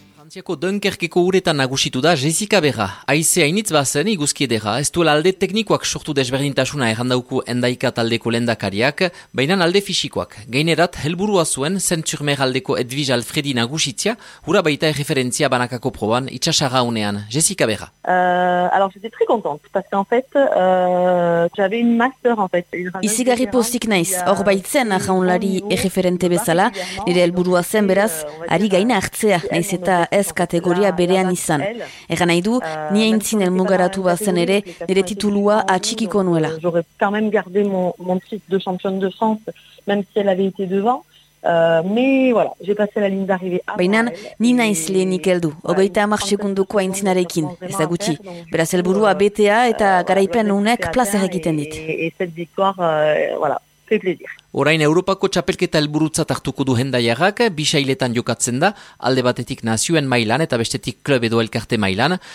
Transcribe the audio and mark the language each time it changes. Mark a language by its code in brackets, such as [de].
[eu] Frantziako Dunkerkeko uretan nagusitu da Jessica Berra. Haize hainitz bazen iguzki edera, ez duela alde teknikoak sortu desberdintasuna errandauku Hendaika taldeko lehendakariak, baina alde fisikoak. Gainerat, helburua zuen Saint-Germain aldeko Edwig Alfrediri nagusitzea, hura baita erreferentzia banakako proban itxasarraunean. Jessica Berra. [fr] Alors, j'étais très contente, parce qu'en fait, j'avais une master, en fait. [eu] Izigarri pozik naiz, hor baitzen arraunlari erreferente bezala, nire helburua zen beraz, ari gaina hartzea, naiz eta ez kategoria berean izan. Egan nahi du, ni aintzin elmugaratu bazen ere, nire titulua atxikiko nuela. [fr] J'aurais quand même gardé mon titre de championne de France, même si elle avait été devant. [eu] Baina, ni naiz lehenik heldu, 30 sekunduko aintzinarekin, ez da gutxi. Beraz helburua BTA eta garaipen unek plazer egiten dit. Orain Europako txapelketa helburutzat hartuko du Hendaiarrak, bi sailetan jokatzen da, alde batetik nazioen mailan eta bestetik klub edo elkarte mailan.